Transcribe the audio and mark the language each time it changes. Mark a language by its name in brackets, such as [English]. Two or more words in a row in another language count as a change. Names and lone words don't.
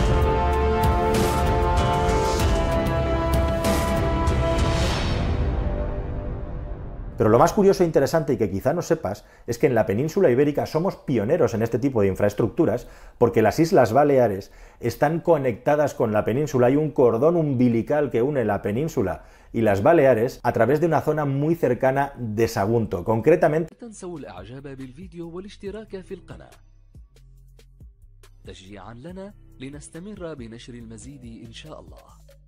[Spanish] Pero lo más curioso e interesante, y que quizá no sepas, es que en la península ibérica somos pioneros en este tipo de infraestructuras, porque las Islas Baleares están conectadas con la península, hay un cordón umbilical que une la península y las Baleares a través de una zona muy cercana de Sagunto, concretamente... [Arabic] تشجيعا لنا لنستمر بنشر المزيد إن شاء الله.